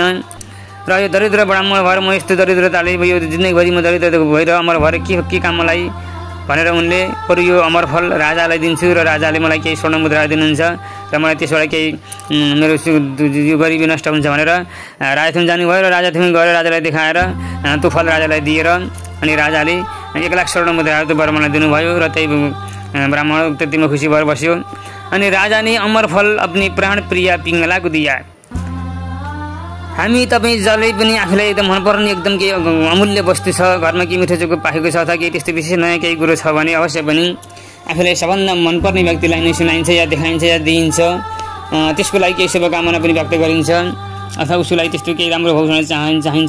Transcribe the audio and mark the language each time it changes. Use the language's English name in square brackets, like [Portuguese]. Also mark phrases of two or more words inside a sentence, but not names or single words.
[Nepali] र यो दरिद्र ब्राह्मण भएर म यस्तो दरिद्रताले यो जिन्दगीभरि म दरिद्र भएर अमर भएर के कामलाई भनेर उनले बरु यो अमर फल राजालाई दिन्छु र राजाले मलाई केही स्वर्ण मुद्रा दिनुहुन्छ र मलाई त्यसबाट केही मेरो यो गरिबी नष्ट हुन्छ भनेर राजाथुम जानुभयो र राजाथुम गएर राजालाई देखाएर त्यो फल राजालाई दिएर अनि राजाले 1 लाख स्वर्ण मुद्राहरू त्यो ब्राह्मणलाई दिनुभयो र त्यही ब्राह्मण त्यतिमा खुसी भएर बस्यो। [Hindi] अनि राजा ने अमर फल अपनी प्राण प्रिया पिङ्गला को दिया। [Nepali] हामी तपाईँ जसले पनि आफूलाई एकदम मनपर्ने एकदम केही अमूल्य वस्तु छ, घरमा केही मिठो चोको पाकेको छ अथवा केही त्यस्तो विशेष नयाँ केही कुरो छ भने अवश्य पनि आफूलाई सबभन्दा मनपर्ने व्यक्तिलाई नै सुनाइन्छ या देखाइन्छ या दिइन्छ। त्यसको लागि केही शुभकामना पनि व्यक्त गरिन्छ अथवा उसको लागि त्यस्तो केही राम्रो होस् भनेर चाहिन्छ।